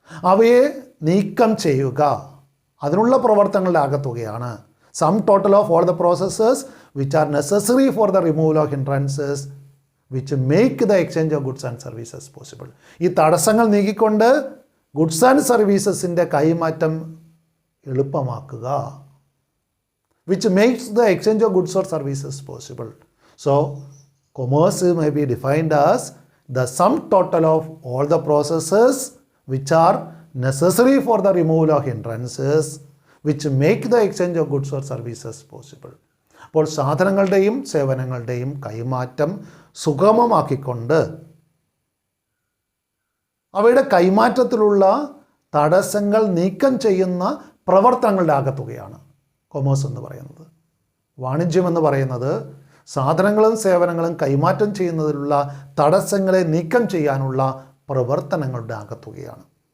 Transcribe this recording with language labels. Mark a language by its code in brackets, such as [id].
[ml] അവയെ നീക്കം ചെയ്യുക, അതിനുള്ള പ്രവർത്തനങ്ങളുടെ ആകത്തുകയാണ് [en] Sum total of all the processes which are necessary for the removal of hindrances which make the exchange of goods and services possible. [ml] ഈ തടസ്സങ്ങൾ നീക്കിക്കൊണ്ട് goods and സർവീസസിൻ്റെ കൈമാറ്റം എളുപ്പമാക്കുക. [en] which makes the exchange of goods or services possible. So, commerce may be defined as the sum total of all the processes which are necessary for the removal of hindrances which make the exchange of goods or services possible. [ml] അപ്പോൾ സാധനങ്ങളുടെയും സേവനങ്ങളുടെയും കൈമാറ്റം സുഗമമാക്കിക്കൊണ്ട് അവയുടെ കൈമാറ്റത്തിലുള്ള തടസ്സങ്ങൾ നീക്കം ചെയ്യുന്ന പ്രവർത്തനങ്ങളുടെ ആകത്തുകയാണ് commerce എന്ന് പറയുന്നത്. വാണിജ്യം എന്ന് പറയുന്നത് സാധനങ്ങളും സേവനങ്ങളും കൈമാറ്റം ചെയ്യുന്നതിലുള്ള തടസ്സങ്ങളെ നീക്കം ചെയ്യാനുള്ള പ്രവർത്തനങ്ങളുടെ ആകത്തുകയാണ്.